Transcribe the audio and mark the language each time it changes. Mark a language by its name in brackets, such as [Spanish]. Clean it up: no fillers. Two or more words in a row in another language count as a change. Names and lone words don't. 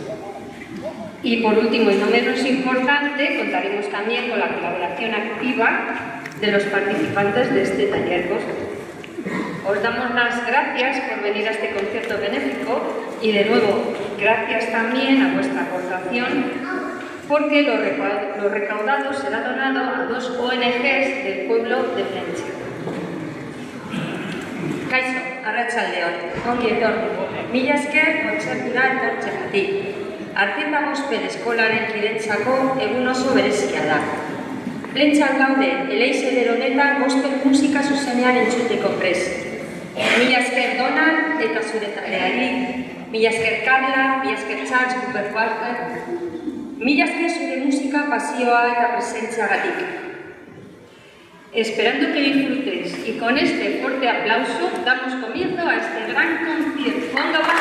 [Spanish] Y por último y no menos importante, contaremos también con la colaboración activa de los participantes de este taller gospel. Os damos las gracias por venir a este concierto benéfico y de nuevo gracias también a vuestra aportación, porque lo recaudado será donado a 2 ONGs del pueblo de Plentzia. [Basque] Kaixo, arratsaldeon, ongi etorri. Mila esker kontzertura etortzeagatik. Arteta Gospel Eskolaren kidentzako egun oso berezia da. Plentzian gaude, eleize honetan gospel musika zuzenean entzuteko prest. Mila esker Donald eta zure taldeari, mila esker Carla, mila esker Charles Cooper Quartet, mila esker zure musika pasioa eta presentziagatik. [Spanish] Esperando que disfrutéis y con este fuerte aplauso damos comienzo a este gran concierto. ¡Ponga